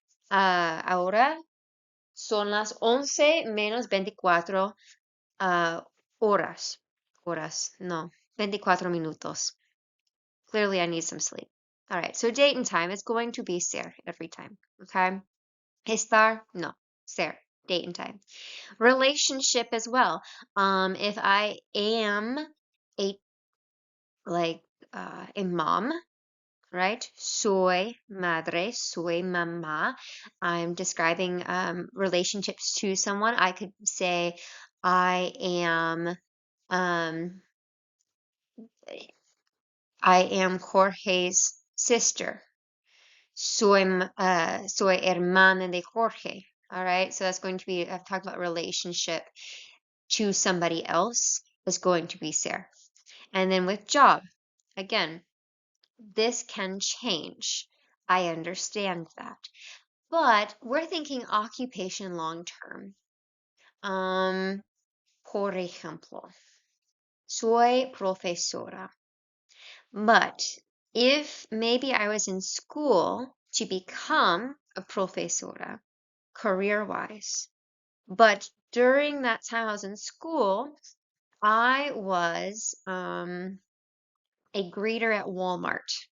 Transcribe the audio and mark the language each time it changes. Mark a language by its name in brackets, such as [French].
[Spanish] Ahora son las 11 menos 24 horas. Horas. No. 24 minutos. [English] Clearly, I need some sleep. All right. So date and time is going to be ser every time. Okay. [Spanish] Estar, no. Ser. [English] Date and time. Relationship as well. If I am a a mom, right? [Spanish] Soy madre, soy mamá. [English] I'm describing relationships to someone. I could say I am um Jorge's sister. [Spanish] Soy hermana de Jorge. [English] All right, so that's going to be, I've talked about relationship to somebody else is going to be ser. And then with job, again, this can change. I understand that. But we're thinking occupation long term. [Spanish] Por ejemplo, soy profesora. [English] But if maybe I was in school to become a profesora, career-wise, but during that time I was in school, I was a greeter at Walmart.